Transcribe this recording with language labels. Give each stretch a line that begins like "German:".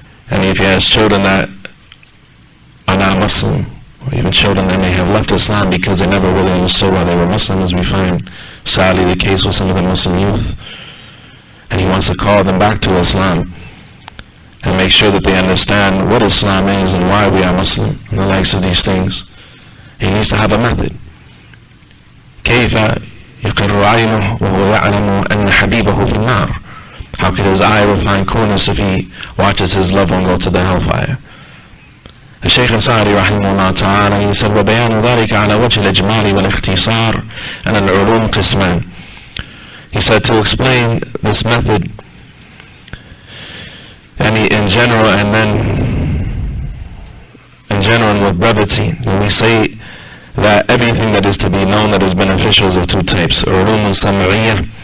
English: And if he has children that are not Muslim, or even children that may have left Islam because they never really understood why they were Muslim, as we find sadly the case with some of the Muslim youth, and he wants to call them back to Islam and make sure that they understand what Islam is and why we are Muslim and the likes of these things, he needs to have a method.
Arabic: كيف يقر عينه وهو يعلم أن حبيبه في النار?
English: How could his eye will find coolness if he watches his loved one go to the hellfire? The Shaykh Sa'di rahimahullah ta'ala, he said,
Arabic: وَبَيَانُ ذَلِكَ عَلَى وَجْهِ الْإِجْمَالِ وَالْإِخْتِصَارِ أَنَ الْعُلُومِ قِسْمًا.
English: He said, to explain this method in general, and then in general and with brevity, when we say that everything that is to be known that is beneficial is of two types: ulum sam'iyya,